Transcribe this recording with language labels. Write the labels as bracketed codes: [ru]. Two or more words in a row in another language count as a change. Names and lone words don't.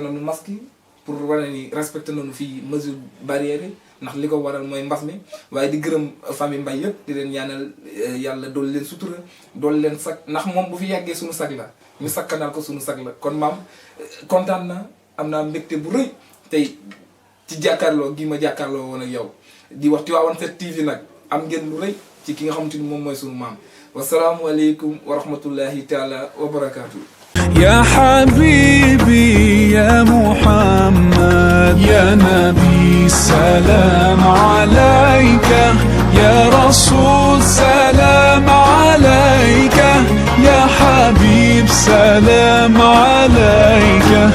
[wo] nañu masque yi pour wane ni respecté nañu fii [fr] mesure barrière [wo] yi ndax li ko waral mooy mbas mi waaye di gërëm famille Mbaye yëpp di leen ñaanal yàlla dool leen sutura dool leen sag ndax moom bu fi yàggee suñu sag la ñu sakkanal ko suñu sag la kon maam kontaan na am naa mbégte bu rëy tey ci jàkkaarloo gi ma jàkkaarloo woon ak yow di wax Tivaouane 7 TV nag am ngeen lu rëy ci ki nga xamante ni moom mooy suñu maam [ar] والسلام عليكم ورحمة الله تعالى وبركاته. يا حبيبي يا محمد يا نبي سلام عليك يا رسول سلام عليك يا حبيب سلام عليك